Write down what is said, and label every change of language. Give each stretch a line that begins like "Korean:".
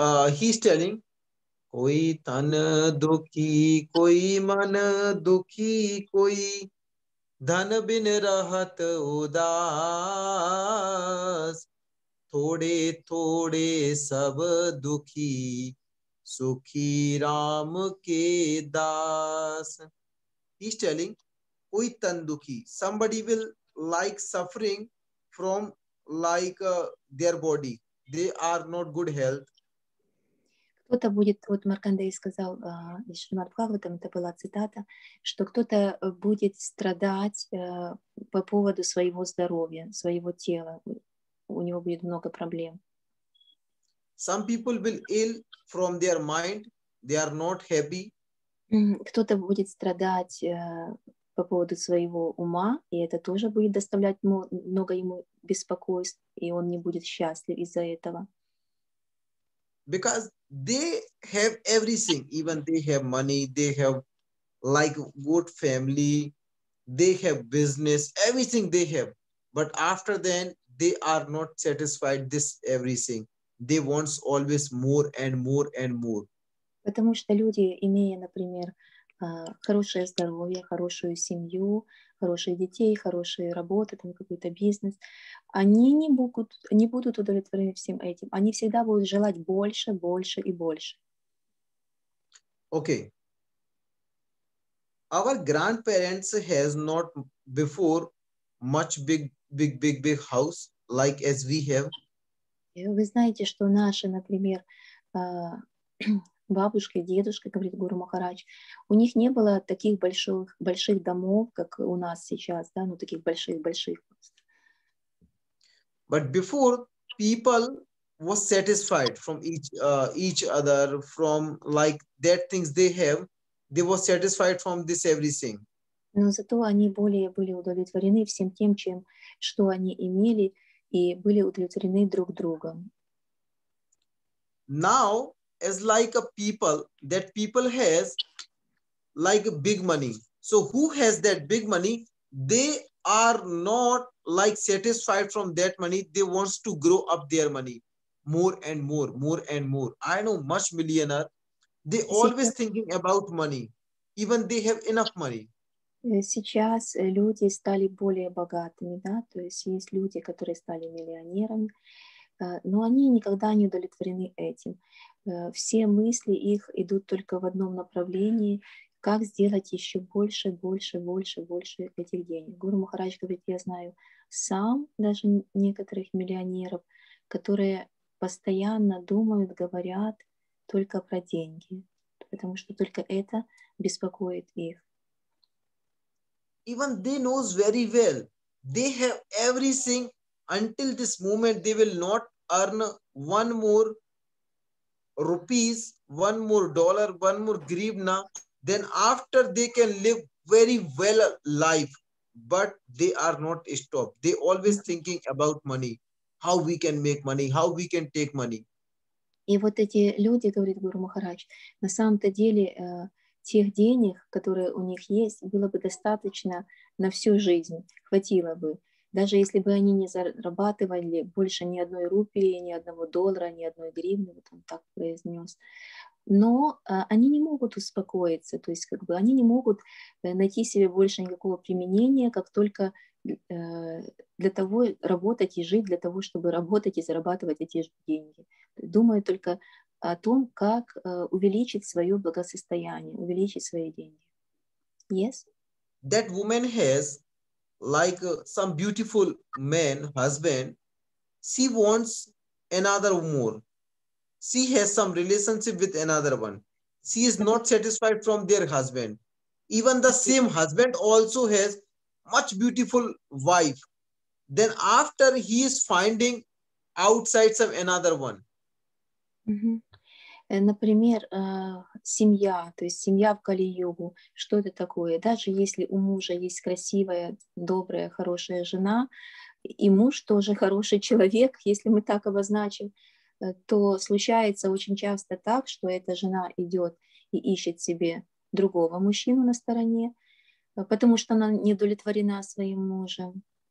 English: He's telling,
Hindi: कोई तन दुखी, कोई मन दुखी, कोई धन बिन रहत उदास. थोड़े थोड़े सब दुखी, सुखी राम के दास.
English: He's telling,
Hindi: कोई तन दुखी,
English: somebody will like suffering from like their body, they are not good health.
Russian: Кто-то будет, вот Маркандей сказал, из Шримад Бхагаватам, это была цитата, что кто-то будет страдать по поводу своего здоровья, своего тела, у него будет много проблем.
English: Some people will ill from their mind, they are not happy.
Russian: Кто-то будет страдать по поводу своего ума, и это тоже будет доставлять много ему беспокойств, и он не будет счастлив из-за этого.
English: Because they have everything, even they have money, they have like good family, they have business, everything they have, but after then they are not satisfied this everything, they want always more and more and more.
Russian: Потому что люди, имея, например, хорошее здоровье, хорошую семью, хороших детей, хорошую работу, там какой-то бизнес, они не будут удовлетворены всем этим. Они всегда будут желать больше, больше и больше.
English: Okay. Our grandparents has not before much big house like as we have.
Russian: Вы знаете, что наши, например, бабушка и дедушка, говорит Гуру Махарадж, у них не было таких больших домов, как у нас сейчас, да, ну таких больших.
English: But before, people was satisfied from each other, from like that things they have, they were satisfied from this everything.
Russian: Но зато они более были удовлетворены всем тем, что они имели, и были удовлетворены друг другом.
English: Now, as like a people, that people has like big money. So who has that big money? They are not like satisfied from that money. They wants to grow up their money more and more, more and more. I know much millionaire. They always thinking about money. Even they have enough money.
Russian: Сейчас люди стали более богатыми, да, то есть есть люди, которые стали миллионерами, но они никогда не удовлетворены этим. Все мысли их идут только в одном направлении, как сделать еще больше этих денег. Гуру Махарадж говорит, я знаю сам даже некоторых миллионеров, которые постоянно думают, говорят только про деньги, потому что только это беспокоит их.
English: Even they knows very well, they have everything. Until this moment, they will not earn one more rupees, one more dollar, one more grivna. Then after they can live very well life, but they are not stopped. They always thinking about money, how we can make money, how we can take money.
Russian: И вот эти люди, говорит Гуру Махарадж, на самом-то деле тех денег, которые у них есть, было бы достаточно на всю жизнь, хватило бы. Даже если бы они не зарабатывали больше ни одной рупии, ни одного доллара, ни одной гривны, вот он так произнес. Но они не могут успокоиться, то есть как бы они не могут найти себе больше никакого применения, как только для того работать и жить, для того, чтобы работать и зарабатывать эти же деньги. Думают только о том, как увеличить свое благосостояние, увеличить свои деньги.
English: Yes? That woman has like some beautiful man, husband. She wants another more. She has some relationship with another one. She is not satisfied from their husband. Even the same husband also has much beautiful wife. Then after he is finding outside some another one.
Russian: Например, семья, то есть семья в Кали-югу, что это такое? Даже если у мужа есть красивая, добрая, хорошая жена, и муж тоже хороший человек, если мы так обозначим, то случается очень часто так, что эта жена идет и ищет себе другого мужчину на стороне, потому что она не удовлетворена своим мужем.